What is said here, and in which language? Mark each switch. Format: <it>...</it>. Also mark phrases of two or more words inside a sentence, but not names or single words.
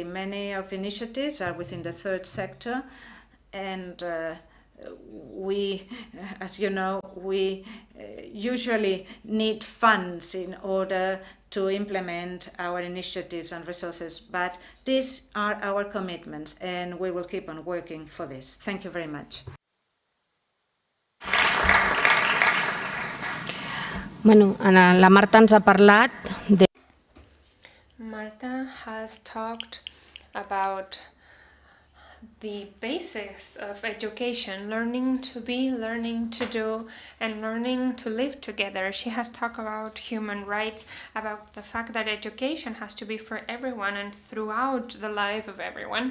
<en>Many of initiatives are within the third sector, and we, as you know, we usually need funds in order to implement our initiatives and resources, but these are our commitments, and we will keep on working for this. Thank you very much.</en> <ca>Bueno, la Marta ens ha parlat de...</ca> <en>Marta has talked about the basics of education, learning to be, learning to do, and learning to live together. She has talked about human rights, about the fact that education has to be for everyone and throughout the life of everyone.</en>